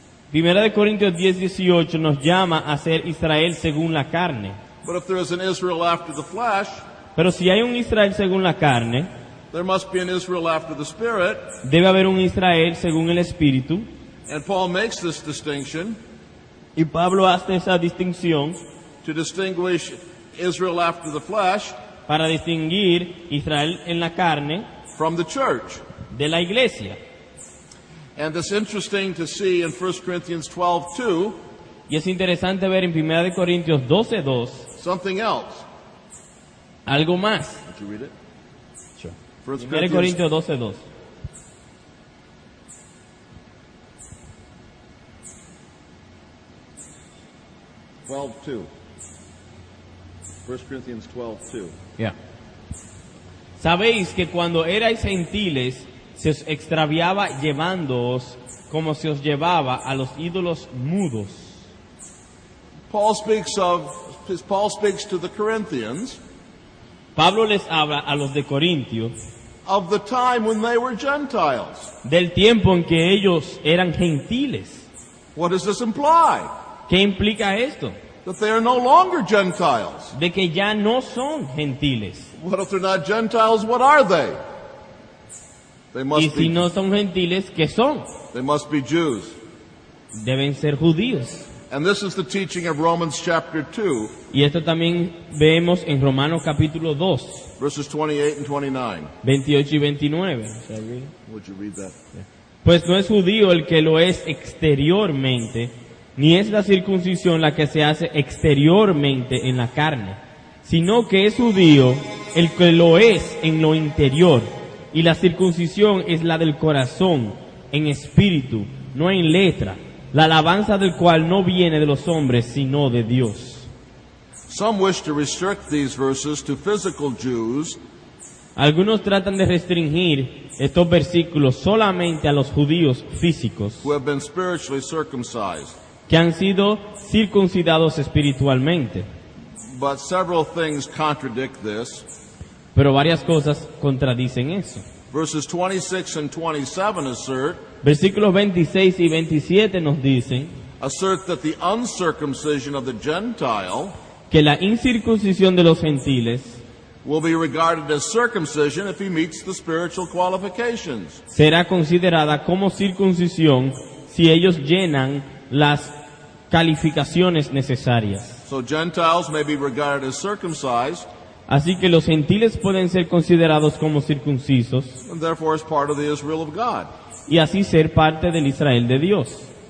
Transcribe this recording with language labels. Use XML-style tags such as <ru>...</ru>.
<es>Primera de Corintios 10:18 nos llama a ser Israel según la carne.</es> <en>But if there is an Israel after the flesh,</en> <es>Pero si hay un Israel según la carne,</es> <en>there must be an Israel after the Spirit.</en> <es>debe haber un Israel según el Espíritu.</es> <en>And Paul makes this distinction</en> <es>Y Pablo hace esa distinción</es> <en>to distinguish Israel after the flesh</en> <es>para distinguir Israel en la carne</es> <en>from the church.</en> <es>de la iglesia.</es> <en>And it's interesting to see in 1 Corinthians 12:2</en> <es>Y es interesante ver en 1 de Corintios 12:2</es> <en>something else.</en> <es>algo más.</es> <en>Would you read it? 1</en> <es>1 de Corintios 12:2.</es> <en>(12:2). 1 Corinthians 12:2.</en> <es>Ya. Sabéis que cuando erais gentiles se os extraviaba llevándoos como se os llevaba a los ídolos mudos.</es> <en>Paul speaks to the Corinthians</en> <es>Pablo les habla a los de Corintios</es> <en>of the time when they were Gentiles.</en> <es>del tiempo en que ellos eran gentiles.</es> <en>What does this imply?</en> <es>¿Qué implica esto?</es> <en>That they are no longer Gentiles.</en> <es>De que ya no son gentiles.</es> <en>What if they're not Gentiles? What are they? They</en> <es>Y</es> <en>must</en> <es>si no son gentiles, ¿qué son?</es> <en>they must be Jews.</en> <es>Deben ser judíos.</es> <en>And this is the teaching of Romans chapter 2,</en> <es>Y esto también vemos en Romanos capítulo 2,</es> <en>verses 28 and 29.</en> <es>28 y 29.</es> <en>Would you read that?</en> <es>Pues no es judío el que lo es exteriormente, ni es la circuncisión la que se hace exteriormente en la carne, sino que es judío el que lo es en lo interior, y la circuncisión es la del corazón, en espíritu, no en letra, la alabanza del cual no viene de los hombres, sino de Dios.</es> <en>Some wish to restrict these verses to physical Jews,</en> <es>Algunos tratan de restringir estos versículos solamente a los judíos físicos,</es> <en>who have been spiritually circumcised.</en> <es>que han sido circuncidados espiritualmente.</es> <en>But several things contradict this.</en> <es>Pero varias cosas contradicen eso.</es> <en>Verses 26 and 27</en> <es>Versículos 26 y 27 nos dicen</es> <en>assert that the uncircumcision of the Gentile</en> <es>que la incircuncisión de los gentiles</es> <en>will be regarded as circumcision if he meets the spiritual qualifications.</en> <es>será considerada como circuncisión si ellos llenan las calificaciones necesarias.</es> <en>So Gentiles may be regarded as circumcised</en> <es>Así que los gentiles pueden ser considerados como circuncisos</es> <en>and therefore as part of the Israel of God.</en> <es>y así ser parte del Israel de Dios.</es>